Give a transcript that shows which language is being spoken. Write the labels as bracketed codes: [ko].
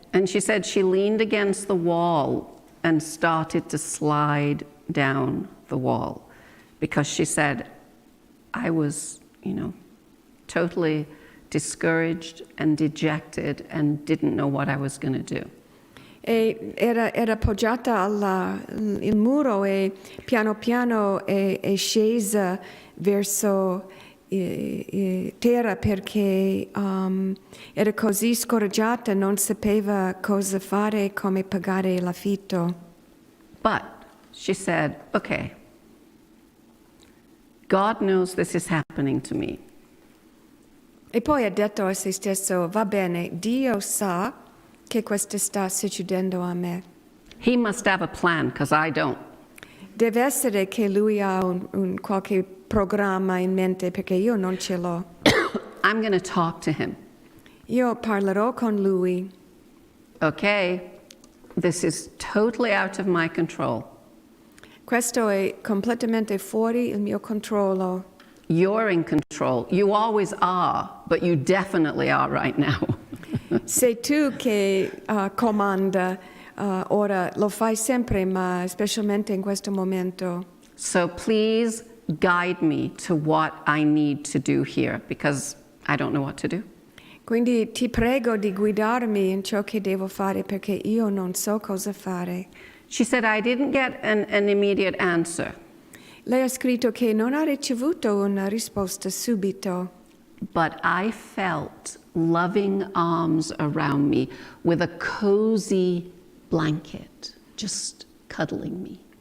[en] And she said she leaned against the wall and started to slide down the wall because she said, I was, totally discouraged and dejected and didn't know what I was going to do. [it] E era appoggiata al muro e piano piano è scesa verso terra perché era così scoraggiata, non sapeva cosa fare, come pagare l'affitto. [en] But she said, okay, God knows this is happening to me. [it] E poi ha detto a se stesso, va bene, Dio sa che questo sta succedendo a me. [en] He must have a plan, because I don't. [it] Deve essere che lui ha un qualche programma in mente perché io non ce l'ho. [en] I'm going to talk to him. [it] Io parlerò con lui. [en] Okay, this is totally out of my control. [it] Questo è completamente fuori il mio controllo. [en] You're in control. You always are, but you definitely are right now. [it] Sei tu che comanda, ora lo fai sempre, ma specialmente in questo momento. [en] So please guide me to what I need to do here, because I don't know what to do. [it] Quindi ti prego di guidarmi in ciò che devo fare, perché io non so cosa fare. [en] She said, I didn't get an immediate answer, [it] Lei ha scritto che non ha ricevuto una risposta subito, [en] but I felt loving arms around me with a cozy blanket, just cuddling me.